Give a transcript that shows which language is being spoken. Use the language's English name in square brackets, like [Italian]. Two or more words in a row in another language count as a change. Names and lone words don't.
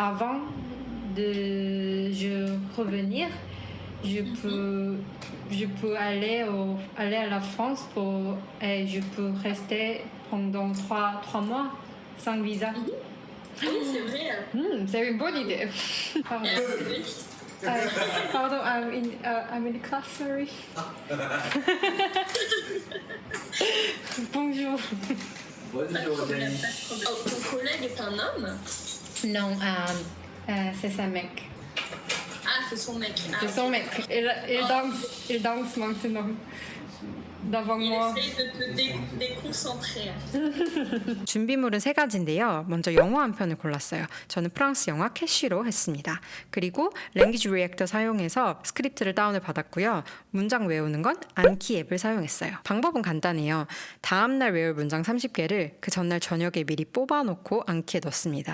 [French] Avant je revenir, je peux aller à la France et je peux rester pendant 3 mois sans visa. Oui, c'est vrai. C'est une bonne idée. Pardon. Oui. Pardon, [English] I'm in class, sorry. [French] Bonjour. Ton collègue est un homme? Non, c'est sa mec. Ah, c'est son mec. Ah, C'est son mec. Il danse maintenant devant Il moi. essaye de te déconcentrer. [Korean] 준비물은 세 가지인데요. 먼저 영어 한 편을 골랐어요. 저는 프랑스 영화 캐시로 했습니다. 그리고 랭귀지 리액터 사용해서 스크립트를 다운을 받았고요. 문장 외우는 건 안키 앱을 사용했어요. 방법은 간단해요. 다음날 외울 문장 30개를 그 전날 저녁에 미리 뽑아놓고 안키에 넣습니다.